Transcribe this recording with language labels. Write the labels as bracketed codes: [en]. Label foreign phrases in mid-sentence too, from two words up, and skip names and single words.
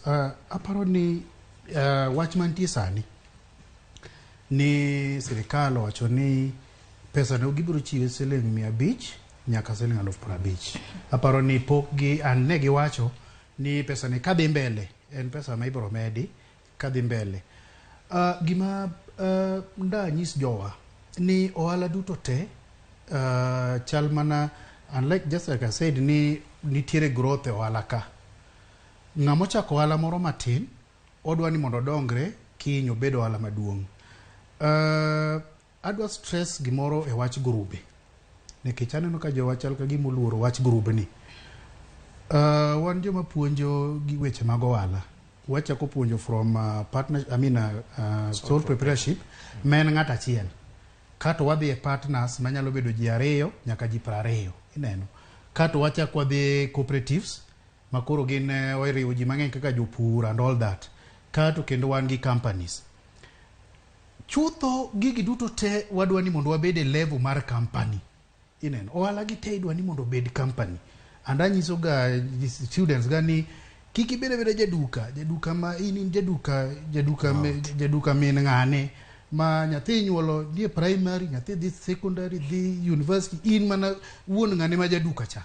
[luo] Aparo ni wach mantie sani ni sirikal owacho ni pesa no gibiro chiwe siling 500 nyaka siling 50,000. Aparo ni pok gi ne giwacho ni pesa ni kadhi mbele en pesa ma ibiro medi kadhi mbele. Gima nyis jowa ni ohala duto te chal mana, [en] unlike just like I said [luo] ni nitiere growth e ohala ka. Ng'amo chako ohala moro matin odwa ni mondo dongre kinyo bedo ohala maduong'. Adwa stress gimoro e wach grube. Nikech aneno ka jowa chal ka gima oluoro wach grube ni. Wan joma puonjo gi weche mag ohala. Wachako puonjo [en] from sole proprietorship [luo] men ng'at achiel. Kato wadhi e partners manyalo bedo ji 2 nyaka ji 20. Ineno. Kato wachako wadhi cooperatives makoro gin oiriwo ji mang'eny kaka jopur [en] and all that. [luo] Kato kendo wan gi companies. Chutho gigi duto te wadwa ni mondo wabede level mar company. Ineno. Ohala gi te idwa ni mondo bed company. And anyiso ga students gani kiki bede jaduka ma in jaduka min ng'ane ma nyathi nyuolo die primary nyathi dhi secondary dhi university in mana wuon ng'ane ma jaduka cha.